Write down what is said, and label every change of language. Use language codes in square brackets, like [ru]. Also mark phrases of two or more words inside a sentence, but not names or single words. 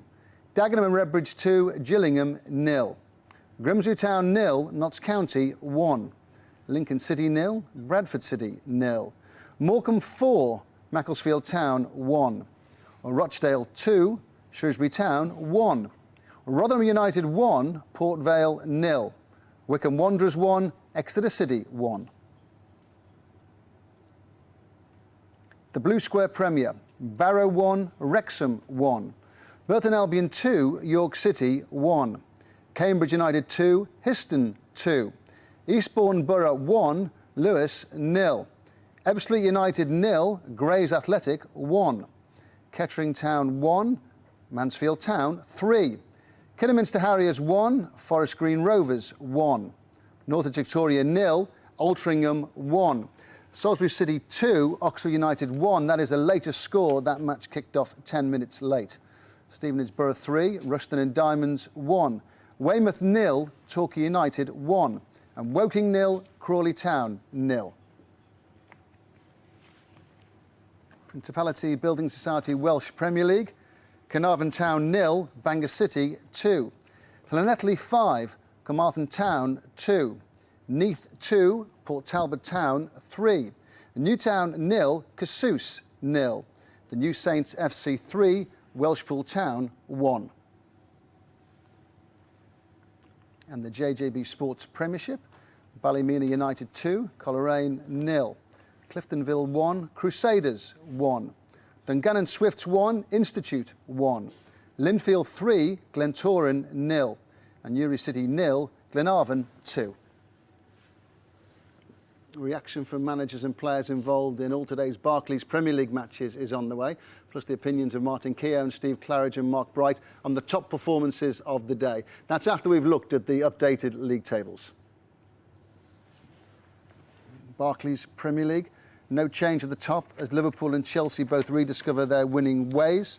[en] Dagenham and Redbridge 2, Gillingham 0. Grimsby Town 0, Notts County 1. Lincoln City 0, Bradford City 0. Morecambe 4, Macclesfield Town 1. Rochdale 2, Shrewsbury Town 1. Rotherham United 1, Port Vale 0. Wycombe Wanderers 1, Exeter City 1. The Blue Square Premier. Barrow 1, Wrexham 1. Burton Albion 2, York City 1. Cambridge United 2, Histon 2. Eastbourne Borough 1, Lewis 0. Ebbsfleet United 0, Grays Athletic 1. Kettering Town 1, Mansfield Town 3. Kidderminster Harriers 1, Forest Green Rovers 1. Northern Victoria 0, Altrincham 1. Salisbury City 2, Oxford United 1. That is the latest score. That match kicked off 10 minutes late. Stevenage Borough 3, Rushden and Diamonds 1. Weymouth 0, Torquay United 1. And Woking 0, Crawley Town 0. Principality Building Society Welsh Premier League, Carnarvon Town 0, Bangor City 2. Llanelli 5, Carmarthen Town 2. Neath 2, Port Talbot Town 3. Newtown 0, Cassous 0. The New Saints FC 3, Welshpool Town 1. And the JJB Sports Premiership, Ballymena United 2, Coleraine 0. Cliftonville 1, Crusaders 1. Dungannon Swifts 1, Institute 1. Linfield 3, Glentoran 0. And Newry City 0, Glenarvan 2. Reaction from managers and players involved in all today's Barclays Premier League matches is on the way, plus the opinions of Martin Keown, Steve Claridge and Mark Bright on the top performances of the day. That's after we've looked at the updated league tables. Barclays Premier League, no change at the top as Liverpool and Chelsea both rediscover their winning ways.